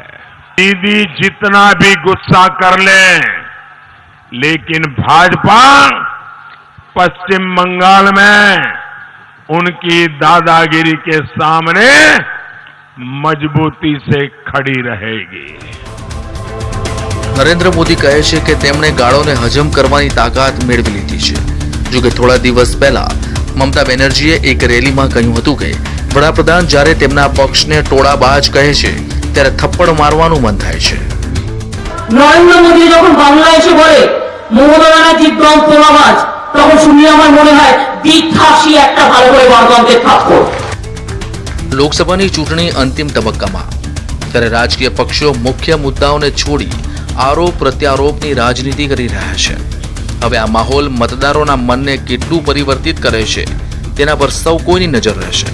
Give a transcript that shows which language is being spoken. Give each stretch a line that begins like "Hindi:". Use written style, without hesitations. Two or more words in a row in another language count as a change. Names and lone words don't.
Hindi: दीदी जितना भी गुस्सा कर ले, लेकिन भाजपा पश्चिम बंगाल में उनकी दादागिरी के सामने मजबूती से खड़ी रहेगी.
Gujarati: નરેન્દ્ર મોદી કહે છે કે તેમણે ગાળોને હજમ કરવાની તાકાત મેળવી લીધી છે. જો કે થોડા દિવસ પહેલા મમતા બેનર્જીએ એક રેલીમાં કહ્યું હતું કે વડાપ્રધાન જ્યારે તેમના પક્ષને ટોળાબાજ કહે છે ત્યારે થપ્પડ મારવાનું મન થાય છે.
Bangla: নরেন্দ্র মোদী যখন বাংলায় এসে বলে মমতা ব্যানার্জি দম তোলাবাজ, তখন শুনে আমার মনে হয় বিধ্বাসী একটা ভালো করে বারগন্তের থাপ্পড়.
Gujarati: લોકસભાની ચૂંટણી અંતિમ તબક્કામાં, ત્યારે રાજકીય પક્ષો મુખ્ય મુદ્દાઓને છોડી આરોપ પ્રત્યારોપની રાજનીતિ કરી રહ્યા છે. હવે આ માહોલ મતદારોના મનને કેટલું પરિવર્તિત કરે છે તેના પર સૌ કોઈની નજર રહેશે.